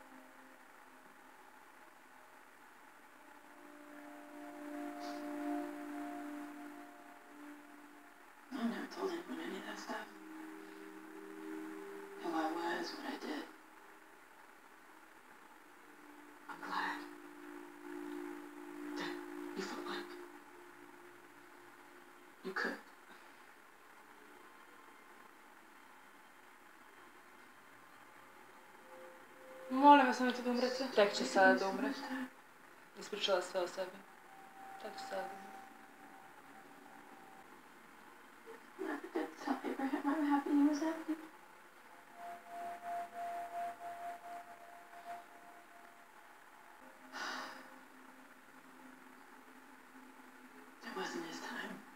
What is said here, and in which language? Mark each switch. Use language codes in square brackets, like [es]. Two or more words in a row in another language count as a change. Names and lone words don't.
[en] I never told anyone any of that stuff. Who I was, what I did. I'm glad that you felt like you could. [sr] Molim vas, nemojte da umrete. Tek će sada da umre. Ispričala sve o sebi. Tek će sada da umre. [en] Never did tell Abraham I'm happy he was happy. It wasn't his time.